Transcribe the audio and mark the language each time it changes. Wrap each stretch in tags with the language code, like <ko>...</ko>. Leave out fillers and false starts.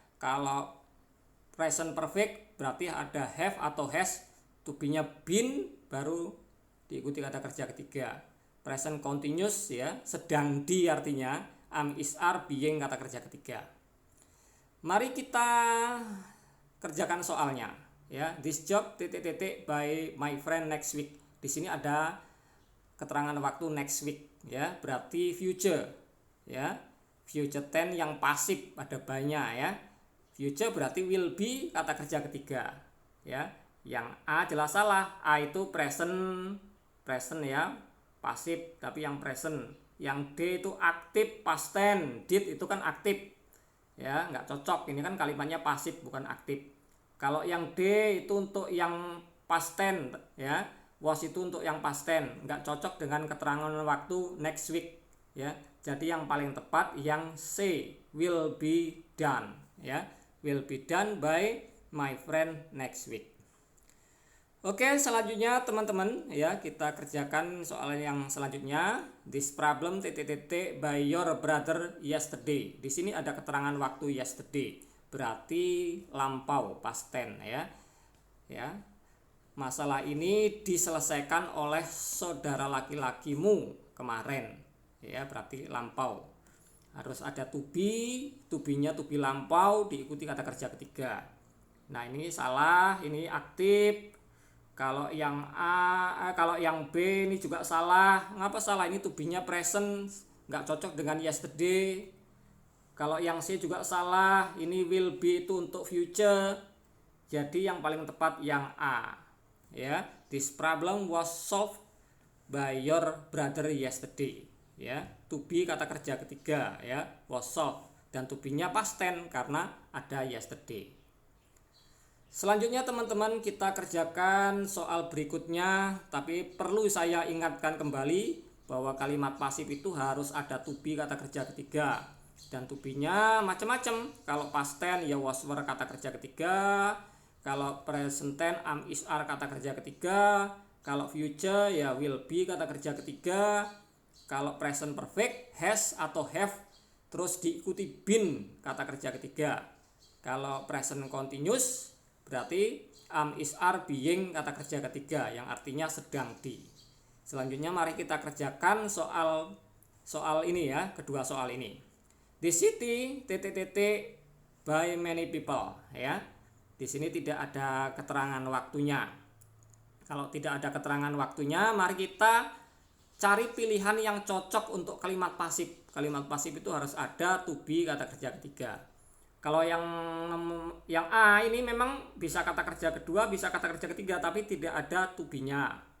<id>Kalau present perfect berarti ada have atau has, to be-nya been baru diikuti kata kerja ketiga. Present continuous ya, sedang di artinya, am is are being kata kerja ketiga. Mari kita kerjakan soalnya ya.</id> <en>This job by my friend next week.</en> <id>Di sini ada keterangan waktu next week ya, berarti future ya. Future tense yang pasif ada banyak ya. Future berarti will be kata kerja ketiga ya. Yang A jelas salah. A itu present ya, pasif, tapi yang present. Yang D itu aktif, past tense. Did itu kan aktif ya, nggak cocok, ini kan kalimatnya pasif bukan aktif. Kalau yang D itu untuk yang past tense ya, was itu untuk yang past tense, nggak cocok dengan keterangan waktu next week ya. Jadi yang paling tepat yang C,</id> <en>will be done ya, will be done by my friend next week.</en> <id>Oke, selanjutnya teman-teman ya, kita kerjakan soal yang selanjutnya.</id> <en>This problem by your brother yesterday.</en> <id>Di sini ada keterangan waktu yesterday, berarti lampau, past tense ya. Ya. Masalah ini diselesaikan oleh saudara laki-lakimu kemarin. Ya, berarti lampau. Harus ada to be-nya to be lampau diikuti kata kerja ketiga. Nah, ini salah, ini aktif. Kalau yang kalau yang B ini juga salah. Ngapa salah? Ini to be-nya present, nggak cocok dengan yesterday. Kalau yang C juga salah. Ini will be itu untuk future. Jadi yang paling tepat yang A.</id> <en>Ya, this problem was solved by your brother yesterday.</en> <id>Ya, to be kata kerja ketiga ya, was solved, dan to be-nya past tense karena ada yesterday. Selanjutnya teman-teman, kita kerjakan soal berikutnya, tapi perlu saya ingatkan kembali bahwa kalimat pasif itu harus ada to be kata kerja ketiga, dan to be-nya macam-macam. Kalau past tense ya was were kata kerja ketiga, kalau present tense am is are kata kerja ketiga, kalau future ya will be kata kerja ketiga, kalau present perfect has atau have terus diikuti been kata kerja ketiga, kalau present continuous berarti am is are being kata kerja ketiga yang artinya sedang di. Selanjutnya mari kita kerjakan soal ini ya, kedua soal ini.</id> <en>The city by many people ya.</en> <id>Di sini tidak ada keterangan waktunya. Kalau tidak ada keterangan waktunya, mari kita cari pilihan yang cocok untuk kalimat pasif. Kalimat pasif itu harus ada to be kata kerja ketiga. Kalau yang A ini memang bisa kata kerja kedua, bisa kata kerja ketiga, tapi tidak ada to be-nya</id>